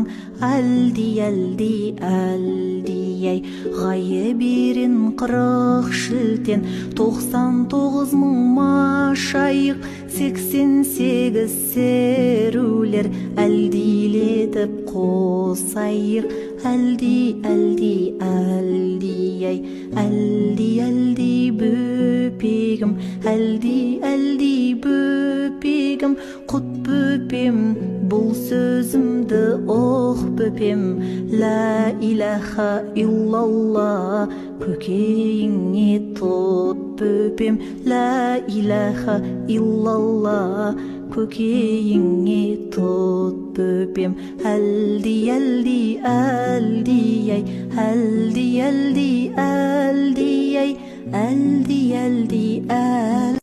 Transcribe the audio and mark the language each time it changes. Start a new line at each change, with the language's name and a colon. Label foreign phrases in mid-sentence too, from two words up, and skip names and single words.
Kazakh: Әлди, әлди, әлди ай, ғайберен қырық шілтен 99 мың машайық, 88 серулер әлдилетіп қосайық. Әлди, әлди, әлди ай, әлди, әлди бөпегім, әлди, әлди бөпегім, құт бөпем, бұл сөзімді оқ бөпем.
Arabic: لا إله إلا الله,
Kazakh: көкейіңе тұт бөпем.
Arabic: لا إله إلا الله,
Kazakh: көкейіңе тұт бөпем. Әлди, әлди, әлди ай, әлди, әлди, әлди ай, әлди, әлди, әлди.